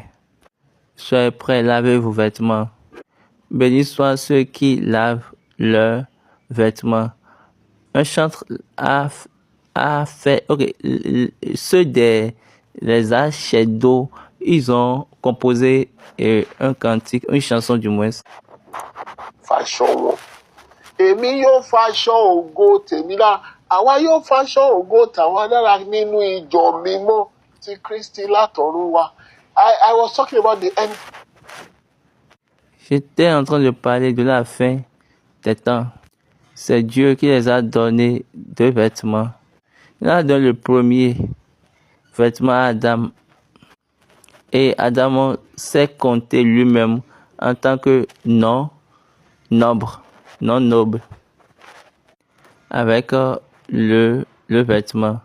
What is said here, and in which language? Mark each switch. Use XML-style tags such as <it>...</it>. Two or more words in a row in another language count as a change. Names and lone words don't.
<fr>Soyez prêts, lavez vos vêtements. Bénis soient ceux qui lavent leurs vêtements. Un chantre a fait, ceux les archers d'eau, ils ont composé un cantique, une chanson du moins.</fr> <yo>Faṣọ wọn èmi yóò faṣọ ògo tèmi lára àwa yóò faṣọ ògo tàwa lára nínú ìjọ mímọ́ ti Kristi látọ̀run wá.</yo> <en>I was talking about the end.</en> <fr>J'étais en train de parler de la fin des temps. C'est Dieu qui les a donné deux vêtements. Il a donné le premier vêtement à Adam. Et Adam s'est compté lui-même en tant que non noble, avec le vêtement.</fr>